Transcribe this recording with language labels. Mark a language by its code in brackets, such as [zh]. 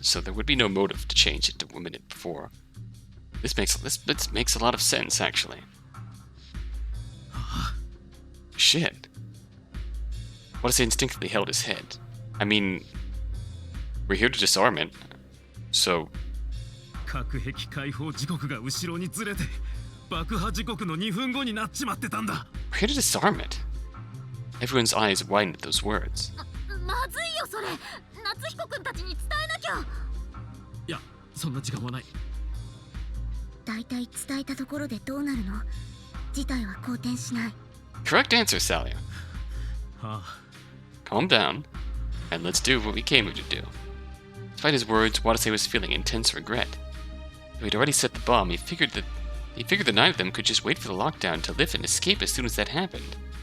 [en] So there would be no motive to change it to a minute before. This makes a lot of sense, actually. Shit. Watase instinctively held his head. I mean, we're here to disarm it, so... [ja] 核壁解放時刻が後ろにずれて爆破時刻の2分後になっちまってたんだ。 [en] We're here to disarm it. Everyone's eyes widened at those words. [ja] まずいよそれ。夏彦くんたちに伝えなきゃ。いや、そんな時間はない。だいたい伝えたところでどうなるの？事態は好転しない。 [en] Correct answer, Salia. [ja] はあ。 [en] Calm down, and let's do what we came here to do. Despite his words, Watase was feeling intense regret. Though he'd already set the bomb, he figured the 9 of them could just wait for the lockdown to lift and escape as soon as that happened.